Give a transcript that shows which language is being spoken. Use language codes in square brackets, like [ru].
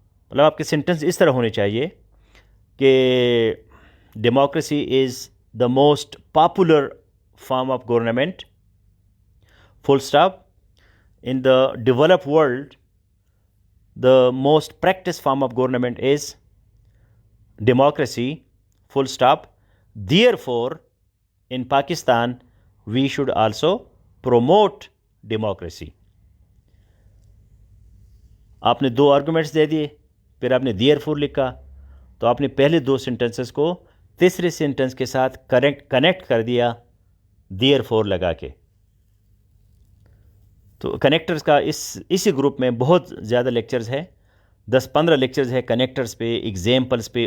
[ur] مطلب آپ کے سینٹنس اس طرح ہونے چاہیے کہ [en] Democracy is the most popular form of government, full stop. In the developed world, the most practiced form of government is democracy, full stop. Therefore, in Pakistan, we should also promote democracy. [ur] آپ نے 2 arguments دے دیے, پھر آپ نے therefore لکھا, تو آپ نے پہلے 2 سینٹنسز کو تیسرے سینٹنس کے ساتھ کنیکٹ کر دیا therefore لگا کے. تو کنیکٹرز کا اسی گروپ میں بہت زیادہ لیکچرز ہے, 10-15 لیکچرز ہے کنیکٹرز پہ, ایگزامپلز پہ.